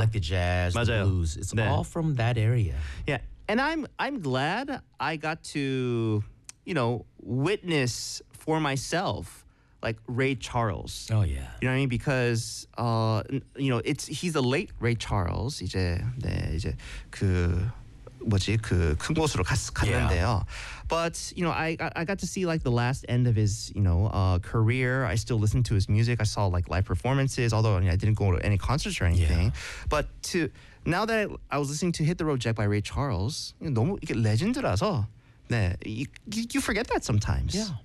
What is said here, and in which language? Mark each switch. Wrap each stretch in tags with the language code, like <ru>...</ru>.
<en>like the jazz,</en> <ko>맞아요.</ko> <en>The blues, it's</en> <ko>네.</ko> <en>all from that area. Yeah, And I'm glad I got to, you know, witness for myself, like, Ray Charles. Oh, yeah. You know what I mean? Because, you know, he's the late Ray Charles.</en> <ko>이제, 네, 이제 그, 뭐지, 그 큰 곳으로 갔는데요.</ko> <en>But, you know, I got to see, like, the last end of his, you know, career. I still listened to his music. I saw, like, live performances, although, you know, I didn't go to any concerts or anything. Yeah. But to... Now that I was listening to Hit the Road Jack by Ray Charles,</en> <ko>너무 이게 레전드라서, 네,</ko> <en>you forget that sometimes.</en>